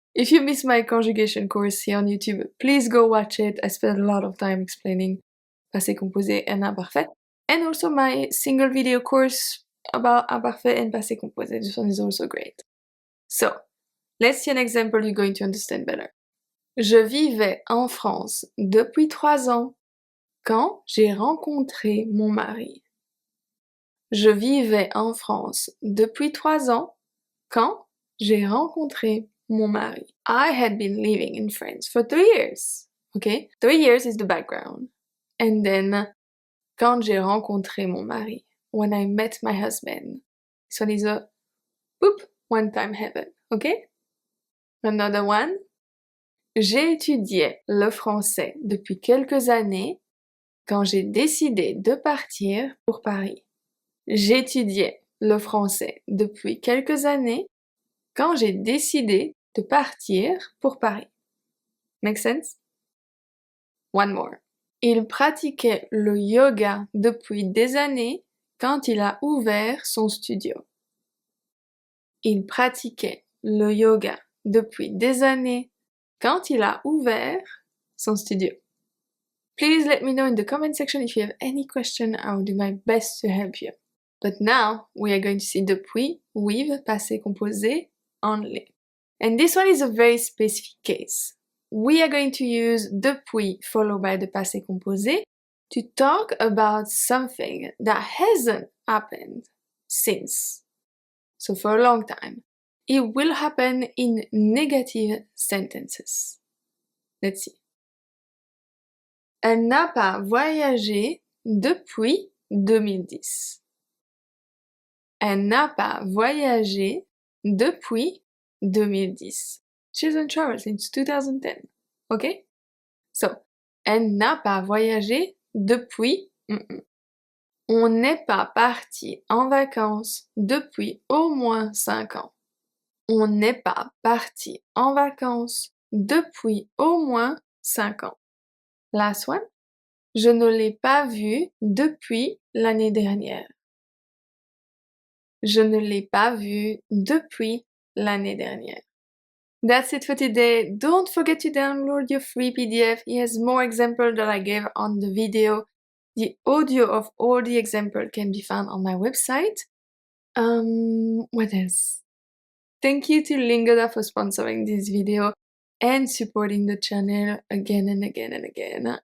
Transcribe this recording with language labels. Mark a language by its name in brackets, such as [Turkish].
[English] If you missed my conjugation course here on YouTube, please go watch it. I spent a lot of time explaining passé composé and imparfait, and also my single video course about imparfait and passé composé. This one is also great. So, let's see an example you're going to understand better. [French] Je vivais en France depuis 3 ans quand j'ai rencontré mon mari. Je vivais en France depuis 3 ans quand j'ai rencontré mon mari. [English] I had been living in France for 3 years. Okay? 3 years is the background. And then, [French] quand j'ai rencontré mon mari. [English] When I met my husband. This one is a boop, one time happen. Okay? Another one. [French] J'ai étudié le français depuis quelques années quand j'ai décidé de partir pour Paris. J'étudiais le français depuis quelques années quand j'ai décidé de partir pour Paris. [English] Make sense? One more. [French] Il pratiquait le yoga depuis des années quand il a ouvert son studio. Il pratiquait le yoga depuis des années quand il a ouvert son studio. [English] Please let me know in the comment section if you have any question. I will do my best to help you. But now we are going to see depuis with passé composé only. And this one is a very specific case. We are going to use depuis followed by the passé composé to talk about something that hasn't happened since. So for a long time. It will happen in negative sentences. Let's see. [French] Elle n'a pas voyagé depuis 2010. Elle n'a pas voyagé depuis 2010. [English] She hasn't traveled since 2010. Okay? So, [French] elle n'a pas voyagé depuis. On n'est pas parti en vacances depuis au moins 5 ans. On n'est pas parti en vacances depuis au moins 5 ans. [English] Last one. [French] Je ne l'ai pas vu depuis l'année dernière. Je ne l'ai pas vu depuis l'année dernière. [English] That's it for today. Don't forget to download your free PDF. It has more examples that I gave on the video. The audio of all the examples can be found on my website. What else? Thank you to Lingoda for sponsoring this video and supporting the channel again and again and again.